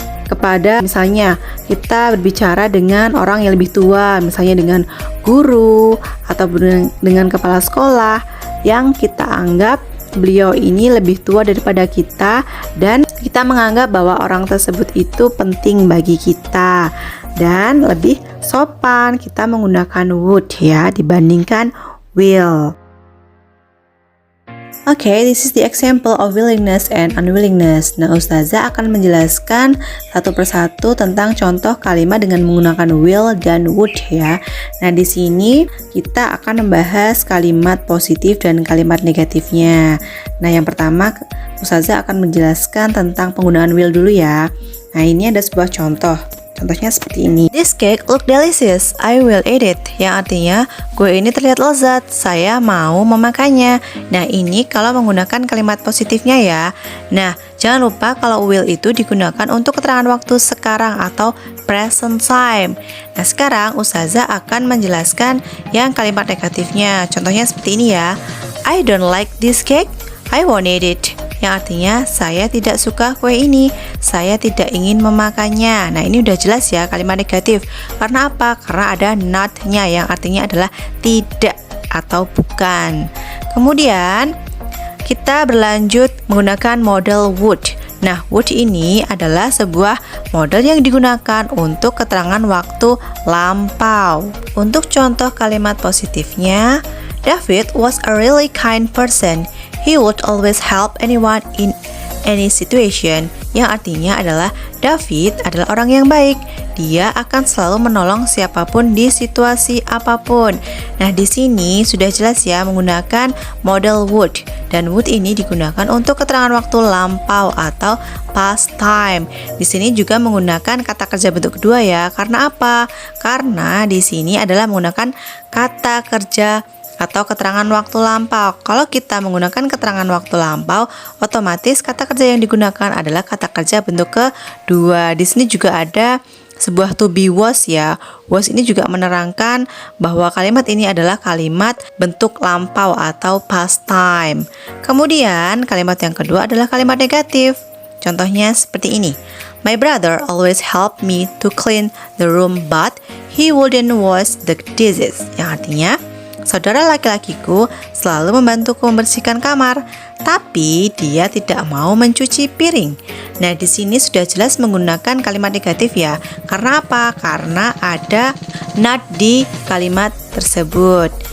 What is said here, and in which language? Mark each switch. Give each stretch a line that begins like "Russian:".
Indonesian: Kepada misalnya kita berbicara dengan orang yang lebih tua, misalnya dengan guru atau dengan kepala sekolah yang kita anggap beliau ini lebih tua daripada kita dan kita menganggap bahwa orang tersebut itu penting bagi kita dan lebih sopan kita menggunakan would ya dibandingkan will.
English: Okay, this is the example of willingness and unwillingness.
Indonesian: Nah, Ustazah akan menjelaskan satu persatu tentang contoh kalimat dengan menggunakan will dan would ya. Nah, di sini kita akan membahas kalimat positif dan kalimat negatifnya. Nah, yang pertama Ustazah akan menjelaskan tentang penggunaan will dulu ya. Nah, ini ada sebuah contoh. Contohnya seperti ini.
English: This cake look delicious, I will eat it.
Indonesian: Yang artinya, kue ini terlihat lezat, saya mau memakannya. Nah, ini kalau menggunakan kalimat positifnya ya. Nah, jangan lupa kalau will itu digunakan untuk keterangan waktu sekarang atau present time. Nah, sekarang Ustazah akan menjelaskan yang kalimat negatifnya. Contohnya seperti ini ya.
English: I don't like this cake, I won't eat it.
Indonesian: Yang artinya saya tidak suka kue ini, saya tidak ingin memakannya. Nah, ini udah jelas ya kalimat negatif. Karena apa? Karena ada not-nya yang artinya adalah tidak atau bukan. Kemudian kita berlanjut menggunakan model would. Nah, would ini adalah sebuah model yang digunakan untuk keterangan waktu lampau. Untuk contoh kalimat positifnya,
English: David was a really kind person. He would always help anyone in any situation.
Indonesian: Yang artinya adalah David adalah orang yang baik. Dia akan selalu menolong siapapun di situasi apapun. Nah, di sini sudah jelas ya menggunakan model would. Dan would ini digunakan untuk keterangan waktu lampau atau past time. Di sini juga menggunakan kata kerja bentuk kedua ya. Karena apa? Karena di sini adalah menggunakan kata kerja atau keterangan waktu lampau. Kalau kita menggunakan keterangan waktu lampau, otomatis kata kerja yang digunakan adalah kata kerja bentuk kedua. Di sini juga ada sebuah to be was ya. Was ini juga menerangkan bahwa kalimat ini adalah kalimat bentuk lampau atau past time. Kemudian kalimat yang kedua adalah kalimat negatif. Contohnya seperti ini.
English: My brother always help me to clean the room, but he wouldn't wash the dishes.
Indonesian: Yang artinya, saudara laki-lakiku selalu membantuku membersihkan kamar, tapi dia tidak mau mencuci piring. Nah, di sini sudah jelas menggunakan kalimat negatif ya. Karena apa? Karena ada not di kalimat tersebut.